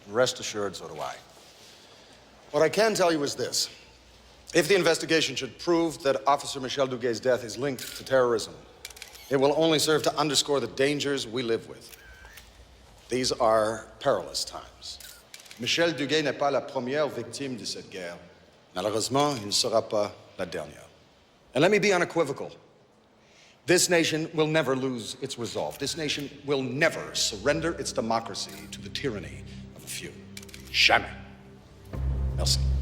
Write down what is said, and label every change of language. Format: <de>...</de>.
<en>Rest assured, so do I. What I can tell you is this. If the investigation should prove that Officer Michel Duguay's death is linked to terrorism, it will only serve to underscore the dangers we live with. These are perilous times.</en> <fr>Michel Duguay n'est pas la première victime de cette guerre. Malheureusement, il ne sera pas la dernière.</fr> <en>And let me be unequivocal. This nation will never lose its resolve. This nation will never surrender its democracy to the tyranny of a few.</en> <fr>Jamais. Merci.</fr>